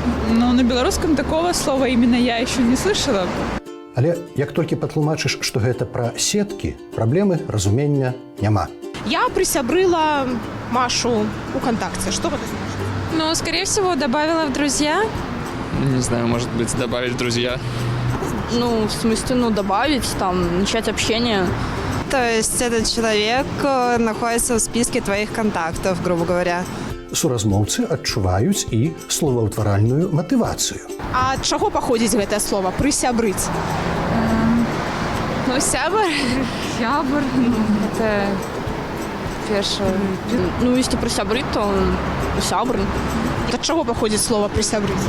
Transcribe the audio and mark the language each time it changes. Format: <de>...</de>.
<ru>Но на белорусском такого слова именно я еще не слышала.</ru> <be>Але як толькі патлумачыш, што гэта пра сеткі, праблемы разумення няма.</be> <ru>Я присябрыла Машу ВКонтакте. Что это значит? Ну, скорее всего, добавила в друзья. Не знаю, может быть, добавить в друзья. Ну, в смысле, добавить, там, начать общение. то есть этот человек находится в списке твоих контактов, грубо говоря.</ru> <be>Суразмоўцы адчуваюць і словаўтваральную матывацыю. А ад чаго паходзіць гэтае слово? Прысябрыць. Ну, сябр. Сябр. Это першее.</be> <ru>Ну, если</ru> <be>прысябрыць, то сябр. Ад чаго паходзіць слово прысябрыць?</be>